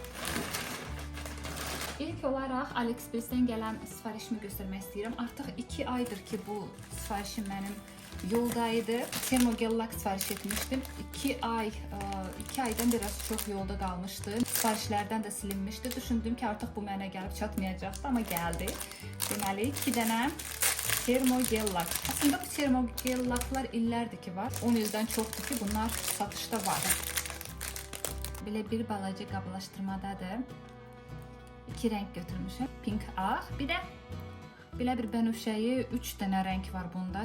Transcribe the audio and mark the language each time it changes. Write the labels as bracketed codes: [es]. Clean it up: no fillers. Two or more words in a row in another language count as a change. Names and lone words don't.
[tr] İlk olarak AliExpress'ten gelen siparişimi göstermek istiyorum. Artık 2 aydır ki bu siparişim benim yoldaydı. Termogellak sipariş etmiştim. 2 aydan biraz çok yolda kalmıştı. Siparişlerden de silinmişti. Düşündüm ki artık bu [az] mənə gəlib çatmayacaktı [tr] ama geldi. [az] Deməli 2 dənə termogellak. Aslında bu termogellaklar illərdir ki var. 10 ildən çoxdur ki bunlar satışda var. Belə bir balaca qablaşdırmadadır. 2 renk götürmüşüm. Pink ağ. Bir de belə bir bənövşəyi 3 dənə renk var bunda.